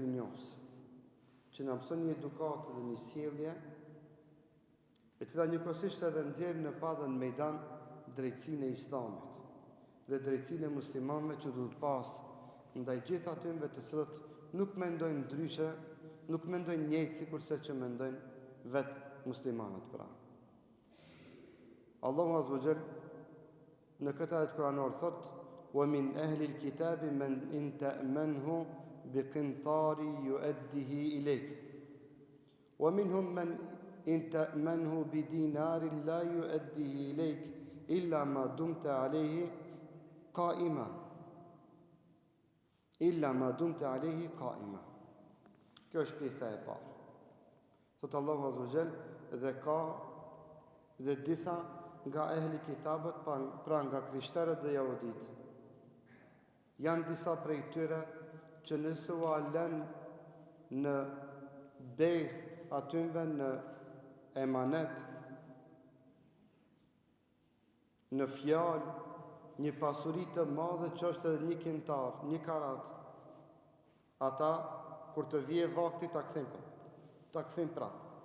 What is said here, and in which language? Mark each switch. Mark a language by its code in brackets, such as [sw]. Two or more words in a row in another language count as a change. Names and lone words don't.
[sq] dunjos, që na mëson një edukatë dhe një sjellje, e cila njëkohësisht edhe nxjerr në padën mejdan drejtsinë e Islamit dhe drejtsinë e muslimanëve që duhet pas ndaj gjithë atyre të cilët nuk mendojnë ndryshe, nuk mendojnë njëjtë sikurse që mendojnë vetë muslimanët pra. Allahu [ar] عز وجل [sq] në këtë ajet kuranor thot: [ar] "ومن أهل الكتاب من إن تأمنه بقنطار يؤده إليك. ومنهم من إن تأمنه بدينار لا يؤده إليك إلا ما دمت عليه قائما. إلا ما دمت عليه قائما." [sq] Kjo është pjesa e parë. Thot Allahu [ar] عز وجل, [sq] dhe ka dhe disa nga ehli kitabët, pra nga krishterët dhe jahudit. Janë disa prej tyre që nëse u alen në besë atyve në emanet, në fjalë, një pasuri të madhe që është edhe një kintar, një karat, ata kur të vije vakti ta kthejnë prapë.